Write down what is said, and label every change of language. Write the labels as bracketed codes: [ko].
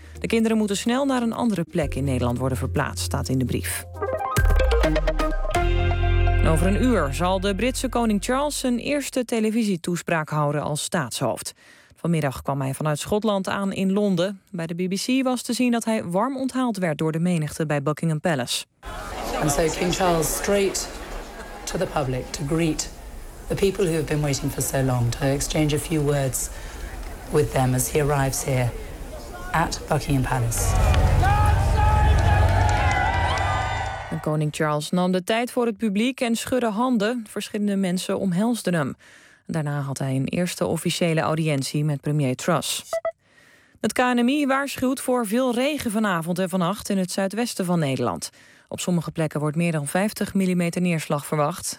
[nl] De kinderen moeten snel naar een andere plek in Nederland worden verplaatst, staat in de brief. Over een uur zal de Britse koning Charles zijn eerste televisietoespraak houden als staatshoofd. Vanmiddag kwam hij vanuit Schotland aan in Londen. Bij de BBC was te zien dat hij warm onthaald werd door de menigte bij Buckingham Palace. [en] And so King Charles straight to the public to greet the people who have been waiting for so long, to exchange a few words with them as he arrives here at Buckingham Palace. [nl] Koning Charles nam de tijd voor het publiek en schudde handen. Verschillende mensen omhelsden hem. Daarna had hij een eerste officiële audiëntie met premier Truss. Het KNMI waarschuwt voor veel regen vanavond en vannacht in het zuidwesten van Nederland. Op sommige plekken wordt meer dan 50 mm neerslag verwacht.